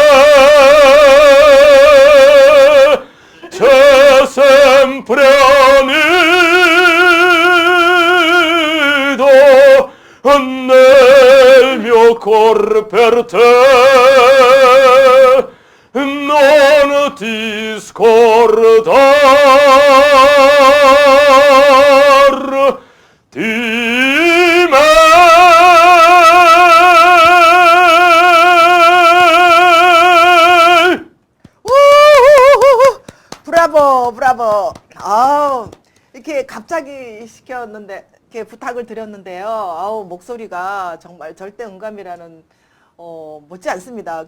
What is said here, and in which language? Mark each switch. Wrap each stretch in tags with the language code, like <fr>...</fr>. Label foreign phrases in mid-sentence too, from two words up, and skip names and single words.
<it>c'è sempre un nido nel mio cor per te, non ti scordar di me. 우후후후!</it> <ko>브라보, 브라보. 아우, 이렇게 갑자기 시켰는데, 이렇게 부탁을 드렸는데요. 아우, 목소리가 정말 절대 음감이라는, 못지 않습니다.</ko>